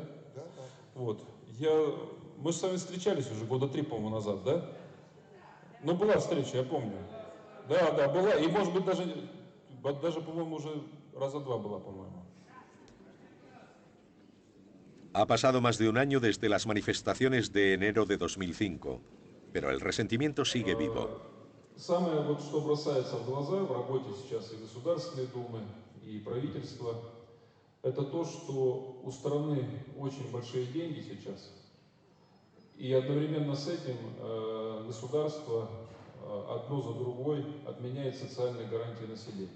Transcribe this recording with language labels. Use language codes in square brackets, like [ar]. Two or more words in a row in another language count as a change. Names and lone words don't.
[ru] Да. Вот. Мы с вами встречались уже года 3, по-моему, назад, да? Ну, была встреча, я помню. Да, была. И, может быть, даже по-моему, уже раза 2 была, по-моему. [es] Ha pasado más de un año desde las manifestaciones de enero de 2005, pero el resentimiento sigue vivo. [ru] Самое, что бросается в глаза в работе сейчас и Государственной Думы, и правительства, это то, что у страны очень большие деньги сейчас, и одновременно с этим государство одно за другой отменяет социальные гарантии населения.